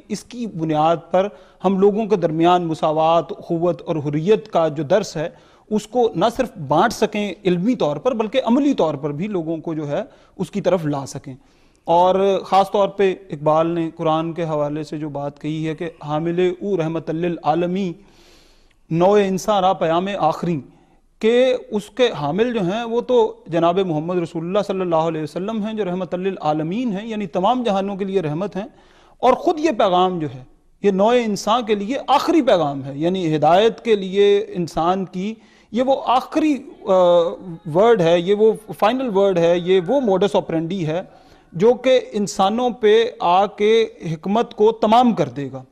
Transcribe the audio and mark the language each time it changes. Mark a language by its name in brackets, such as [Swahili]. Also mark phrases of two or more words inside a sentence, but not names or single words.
[Urdu] اس کی بنیاد پر ہم لوگوں کے درمیان مساوات، اخوت اور حریت کا جو درس ہے اس کو نہ صرف بانٹ سکیں علمی طور پر بلکہ عملی طور پر بھی لوگوں کو جو ہے اس کی طرف لا سکیں. اور خاص طور پہ اقبال نے قرآن کے حوالے سے جو بات کہی ہے کہ [Persian] حامل او رحمت للعالمین نوع انسان را پیام آخری، [Urdu] کہ اس کے حامل جو ہیں وہ تو جناب محمد رسول اللہ صلی اللہ علیہ وسلم ہیں جو رحمت للعالمین ہیں، یعنی تمام جہانوں کے لیے رحمت ہیں، اور خود یہ پیغام جو ہے یہ نوع انسان کے لیے آخری پیغام ہے، یعنی ہدایت کے لیے انسان کی یہ وہ آخری ورڈ ہے، یہ وہ [English] final word [Urdu] ہے، یہ وہ [Latin] modus operandi [Urdu] ہے جو کہ انسانوں پہ آ کے حکمت کو تمام کر دے گا.